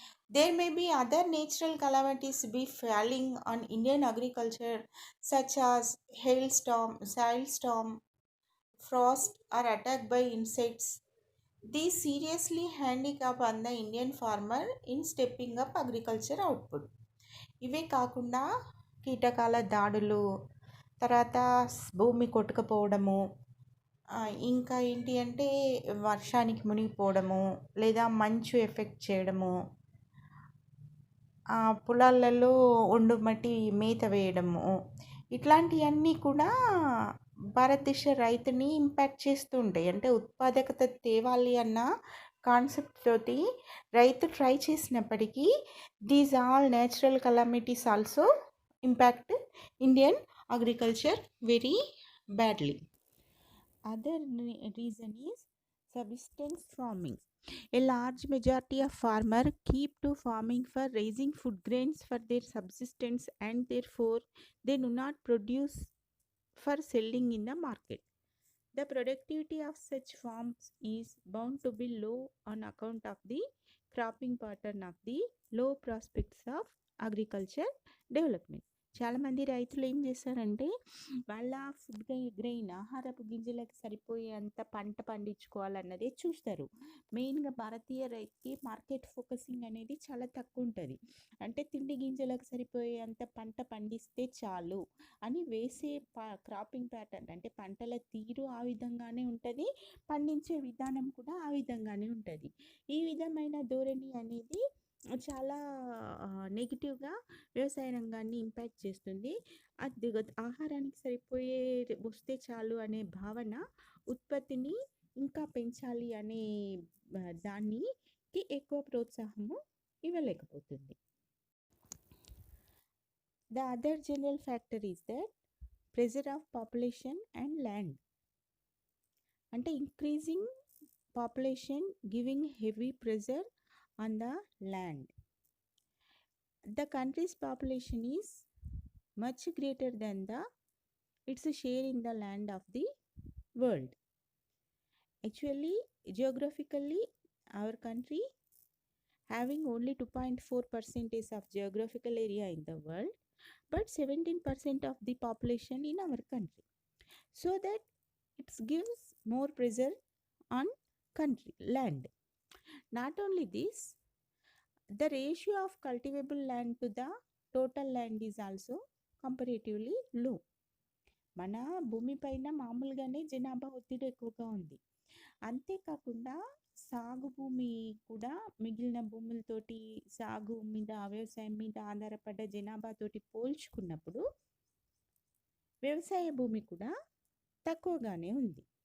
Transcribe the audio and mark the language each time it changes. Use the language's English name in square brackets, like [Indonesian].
[English] There may be other natural calamities befalling on Indian agriculture such as hailstorm, sandstorm, frost or attack by insects. These seriously handicap on the Indian farmer in stepping up agriculture output. [Telugu] ఇవే కాకుండా కీటకాల దాడులు, తర్వాత భూమి కొట్టుకుపోవడము, ఇంకా ఏంటి అంటే వర్షానికి మునిగిపోవడము, లేదా మంచు ఎఫెక్ట్ చేయడము, పొలాలలో ఒండు మట్టి మేత వేయడము, ఇట్లాంటివన్నీ కూడా భారతదేశ రైతుని ఇంపాక్ట్ చేస్తూ ఉంటాయి. అంటే ఉత్పాదకత తేవాలి అన్న కాన్సెప్ట్ తోటి రైతు ట్రై చేసినప్పటికీ [English] These all natural calamities also impact Indian agriculture very badly. Other reason is subsistence farming. A large majority of farmers keep to farming for raising food grains for their subsistence and therefore they do not produce for selling in the market. The productivity of such farms is bound to be low on account of the cropping pattern of the low prospects of agriculture development. [Telugu] చాలామంది రైతులు ఏం చేస్తారంటే వాళ్ళ food grain ఆహారపు గింజలకు సరిపోయేంత పంట పండించుకోవాలన్నదే చూస్తారు. మెయిన్గా భారతీయ రైతుకి మార్కెట్ ఫోకసింగ్ అనేది చాలా తక్కువ ఉంటుంది. అంటే తిండి గింజలకు సరిపోయేంత పంట పండిస్తే చాలు అని వేసే క్రాపింగ్ ప్యాటర్న్, అంటే పంటల తీరు ఆ విధంగానే ఉంటుంది, పండించే విధానం కూడా ఆ విధంగానే ఉంటుంది. ఈ విధమైన ధోరణి అనేది చాలా నెగిటివ్గా వ్యవసాయ రంగాన్ని ఇంపాక్ట్ చేస్తుంది. అది ఆహారానికి సరిపోయే వస్తే చాలు అనే భావన ఉత్పత్తిని ఇంకా పెంచాలి అనే దానికి ఎక్కువ ప్రోత్సాహము ఇవ్వలేకపోతుంది. [English] The other general factor is that pressure of population and land. అంటే increasing population giving heavy pressure on the land. The country's population is much greater than its share in the land of the world. Actually, geographically, our country having only 2.4% of geographical area in the world, but 17% of the population in our country. So that it gives more pressure on country land. Not only this, the ratio of cultivable land to the total land is also comparatively low. [Telugu] మన భూమిపైన మామూలుగానే జనాభా ఒత్తిడి ఎక్కువగా ఉంది. అంతేకాకుండా సాగు భూమి కూడా మిగిలిన భూములతోటి సాగు మీద వ్యవసాయం మీద ఆధారపడ్డ జనాభాతోటి పోల్చుకున్నప్పుడు వ్యవసాయ భూమి కూడా తక్కువగానే ఉంది.